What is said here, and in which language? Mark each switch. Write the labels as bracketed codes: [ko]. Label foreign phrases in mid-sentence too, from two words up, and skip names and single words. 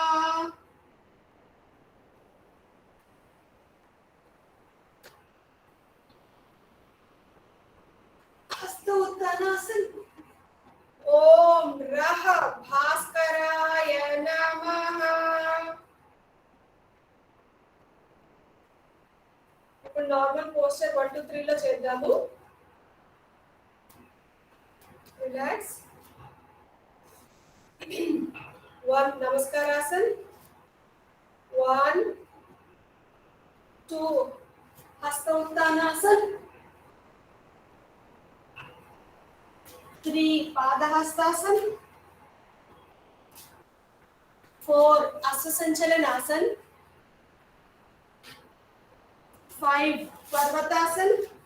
[sa] हस्तोत्तानासन ओम रः भास्कराय नमः [te] ఇప్పుడు [en] normal posture [te] 1 2 3 లో చేద్దాము రిలాక్స్ 1 నమస్కారాసన్ 1 2 హస్తోత్తానాసన్ 3 पादहस्तासन 4 असुसंचलनासन 5 Parvatasana.